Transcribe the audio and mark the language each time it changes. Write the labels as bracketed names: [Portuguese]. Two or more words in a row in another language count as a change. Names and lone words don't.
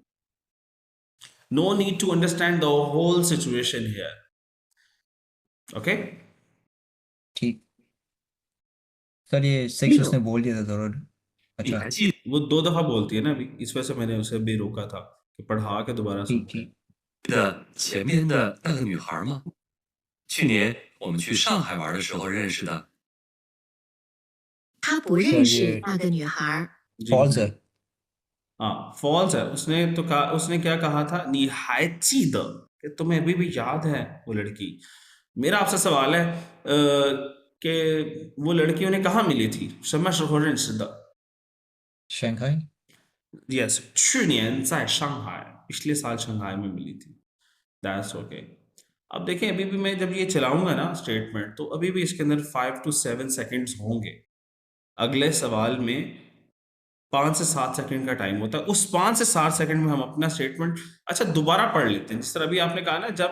[English] no need to understand the whole situation here. ओके, [Hindi] ठीक. सर ये 6 उसने बोल दिया था जरूर. अच्छा. वो 2 दफा बोलती है ना अभी, इस वजह से मैंने उसे भी रोका था कि पढ़ा के दोबारा ठीक सुनते हैं. ठीक. [Chinese] 记得前面的那个女孩吗？去年我们去上海玩的时候认识的。他不认识那个女孩。 [Hindi] जी. फॉल्स है. हाँ, फॉल्स है. उसने तो कहा, उसने क्या कहा था, [Chinese] 你还记得, [Hindi] कि तुम्हें अभी भी याद है वो लड़की. मेरा आपसे सवाल है, कि वो लड़की उन्हें कहाँ मिली थी [Chinese] 什么时候认识的 [Hindi] शंघाई Yes [Chinese] 去年在上海 [Hindi] पिछले साल शंघाई में मिली थी [English] That's okay [Hindi] अब देखें अभी भी मैं जब ये चलाऊंगा ना स्टेटमेंट तो अभी भी इसके अंदर 5 to 7 सेकंड्स होंगे अगले सवाल में 5 से 7 सेकंड का टाइम होता है उस 5 से 7 सेकंड में हम अपना स्टेटमेंट अच्छा दोबारा पढ़ लेते हैं जिस तरह अभी आपने कहा ना